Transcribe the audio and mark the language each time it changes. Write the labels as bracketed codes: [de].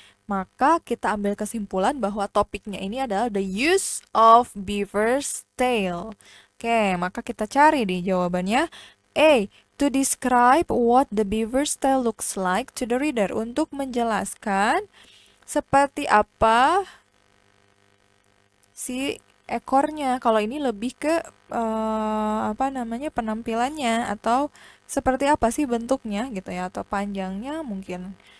[id] Maka kita ambil kesimpulan bahwa topiknya ini adalah [en] the use of beaver's tail. [id] Oke, maka kita cari di jawabannya. A. [en] To describe what the beaver's tail looks like to the reader. [id] Untuk menjelaskan seperti apa si ekornya. Kalau ini lebih ke penampilannya atau seperti apa sih bentuknya gitu ya, atau panjangnya mungkin.